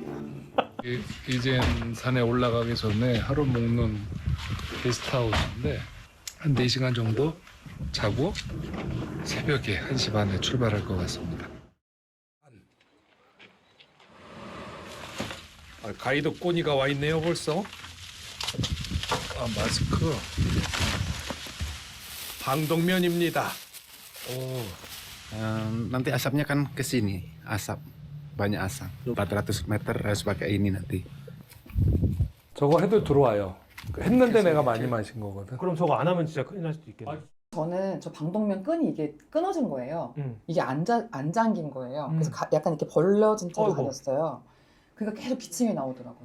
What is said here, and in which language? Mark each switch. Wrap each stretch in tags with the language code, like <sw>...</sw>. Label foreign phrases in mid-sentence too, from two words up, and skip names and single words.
<ko>이젠 산에 올라가기 전에 하루 묵는 게스트하우스인데 한 4시간 정도 자고 새벽에 1시 반에 출발할 것 같습니다. 가이드 꼬니가 와 있네요 벌써. 마스크. 방독면입니다.</ko> <id>Nanti asapnya kan ke sini, asap banyak asap. 400 meter harus pakai ini nanti.</id> <ko>저거 해도 들어와요. 했는데 내가 많이 마신 거거든. 그럼 저거 안 하면 진짜 큰일 날 수도 있겠네. 저는 저 방독면 끈이 이게 끊어진 거예요. 이게 안 잠긴 거예요. 그래서 약간 이렇게 벌려진 채로 어이구. 다녔어요. 그러니까 계속 기침이 나오더라고요.</ko>